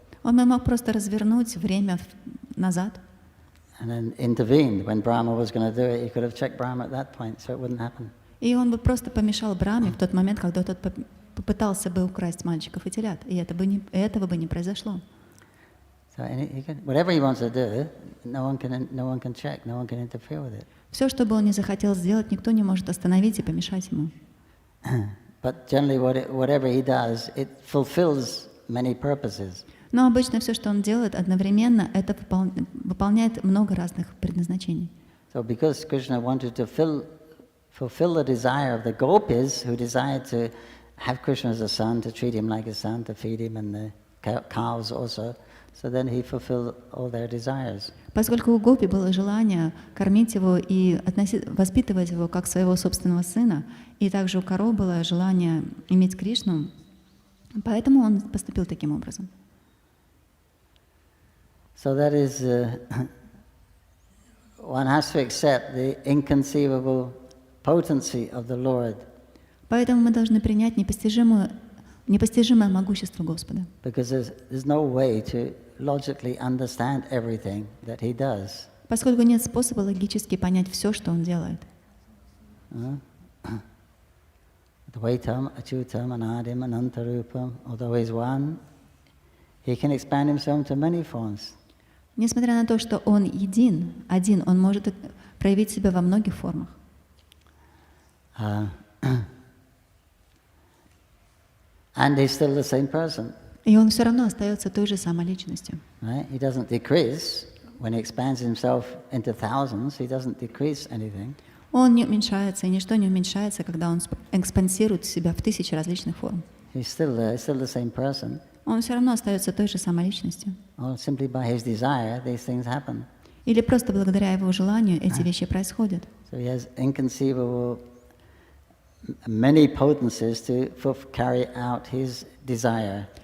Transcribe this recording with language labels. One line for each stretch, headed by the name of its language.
Russian: Он мог просто развернуть время назад.
English: And then intervened when Brahma was going to do it. He could have checked Brahma at that point, so it wouldn't happen.
Russian: И он бы просто помешал Брахме в тот момент, когда тот попытался бы украсть мальчиков и телят, и этого бы не произошло.
English: So whatever he wants to do, no one can check, no one can interfere with it.
Russian: Все, что бы он ни захотел сделать, никто не может остановить и помешать ему.
English: But generally, whatever he does, it fulfills many purposes.
Russian: Но обычно все, что он делает, одновременно это выполняет много разных предназначений.
English: So because Krishna wanted to fulfill the desire of the gopis who desired to have Krishna as a son, to treat him like a son, to feed him and the cows also, so then he fulfilled all their desires.
Russian: Поскольку у гопи было желание кормить его и воспитывать его как своего собственного сына, и также у коров было желание иметь Кришну, поэтому он поступил таким образом.
English: So that is, one has to accept the inconceivable potency of the Lord.
Russian: Поэтому мы должны принять непостижимое могущество Господа.
English: Because there's no way to logically understand everything that He does.
Russian: Поскольку нет способа логически понять все, что Он делает.
English: The
Sanskrit: Advaitam, Achyutam, Anadim, Anantarupam,
English: although he's one, he can expand himself into many forms.
Russian: Несмотря на то, что он один, он может проявить себя во многих формах.
English: And he's still the same person.
Russian: И он все равно остается той же самой личностью.
English: Right? He doesn't decrease. When he expands himself into thousands, he doesn't decrease anything.
Russian: Он не уменьшается, и ничто не уменьшается, когда он экспансирует себя в тысячи различных форм.
English: He's still the same person.
Russian: Он все равно остается той же самой личностью.
English: Or simply by his desire, these things happen.
Russian: Или просто благодаря его желанию эти вещи происходят.
English: So he has inconceivable many potencies to carry out his desire.